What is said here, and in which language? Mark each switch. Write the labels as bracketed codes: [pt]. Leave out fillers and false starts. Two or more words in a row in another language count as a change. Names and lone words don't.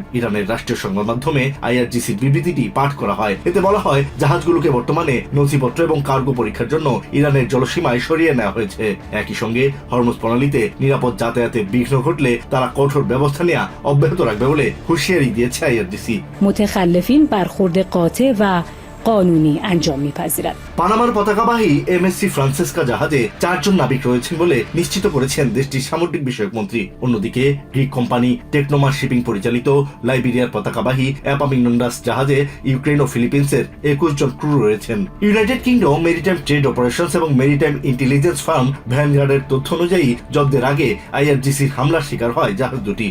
[bn] ইরানের রাষ্ট্রীয় সংবাদ মাধ্যমে আইআরজিসির বিবৃতিটি পাঠ করা হয়। এতে বলা হয়, জাহাজগুলোকে বর্তমানে নথিপত্র এবং কার্গো পরীক্ষার জন্য ইরানের জলসীমায় সরিয়ে নেওয়া হয়েছে। একই সঙ্গে হরমুজ প্রণালীতে নিরাপদ যাতায়াতে বিঘ্ন ঘটলে তারা কঠোর ব্যবস্থা নেওয়া অব্যাহত রাখবে বলে হুঁশিয়ারি দিয়েছে আইআরজিসি। [fa] برخورد قاطع و قانونی انجام می‌پذیرد। [bn] পানামার পতাকাবাহী এমএসসি ফ্রান্সেসকা জাহাজে 4 জন নাবিক রয়েছেন বলে নিশ্চিত করেছেন দেশটির সামুদ্রিক বিষয়ক মন্ত্রী। অন্যদিকে গ্রিক কোম্পানি টেকনোমার শিপিং পরিচালিত লাইবেরিয়ার পতাকাবাহী অ্যাপামিনোন্ডাস জাহাজে ইউক্রেন ও ফিলিপিন্সের 21 জন ক্রু রয়েছেন। ইউনাইটেড কিংডম মেরিটাইম ট্রেড অপারেশনস এবং মেরিটাইম ইন্টেলিজেন্স ফার্ম ভ্যানগার্ডের তথ্য অনুযায়ী জব্দের আগে আইআরজিসির হামলার শিকার হয় জাহাজ দুটি।